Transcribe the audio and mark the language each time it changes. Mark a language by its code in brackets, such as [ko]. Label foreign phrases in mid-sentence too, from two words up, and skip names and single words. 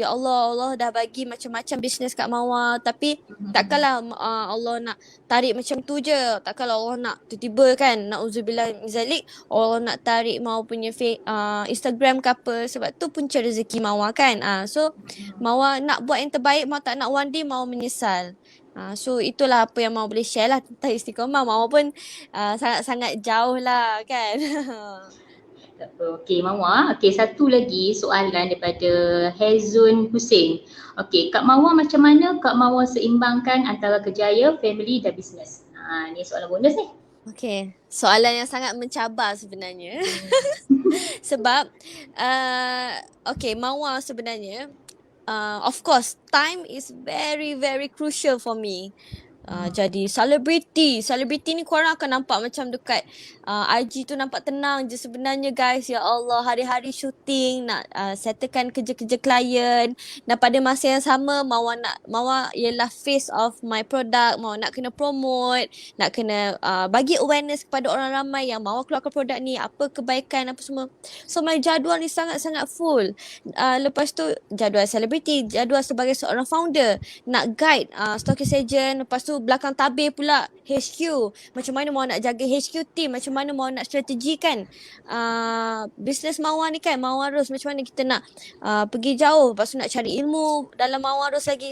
[ms] Ya Allah, Allah dah bagi macam-macam bisnes kat Mawar, tapi takkanlah Allah nak tarik macam tu je. Takkanlah Allah nak tiba-tiba kan, [ar] نعوذ بالله من ذلك, [ms] Allah nak tarik Mawar punya Instagram ke apa. Sebab tu punca rezeki Mawar kan. So Mawar nak buat yang terbaik, Mawar tak nak [en] one day [ms] Mawar menyesal. So itulah apa yang Mawar boleh share lah tentang istiqamah. Mawar pun sangat-sangat jauh lah kan. Tak apa. Okey Mawar, okey satu lagi soalan daripada Hezun Hussein. Okey, Kak Mawar macam mana Kak Mawar seimbangkan antara kerjaya, family dan bisnes? Ni soalan bonus ni. Okey, soalan yang sangat mencabar sebenarnya. Sebab okey, Mawar sebenarnya [en] of course time is very very crucial for me. [ms] jadi selebriti. Selebriti ni korang akan nampak macam dekat IG tu nampak tenang je sebenarnya guys. Ya Allah, hari-hari syuting nak settlekan kerja-kerja klien, dan pada masa yang sama Mawar ialah [en] face of my product. [ms] Mawar nak kena promote, nak kena bagi awareness kepada orang ramai yang Mawar keluarkan produk ni, apa kebaikan apa semua. [en] So my [ms] jadual ni sangat-sangat full. Lepas tu jadual selebriti, jadual sebagai seorang founder, nak guide [en] stockist agent, [ms] lepas tu belakang tabir pula HQ, macam mana Mawar nak jaga [en] HQ team, [ms] macam mana Mawar nak strategikan business Mawar ni kan, Mawarus, macam mana kita nak pergi jauh, lepas tu nak cari ilmu dalam Mawarus lagi.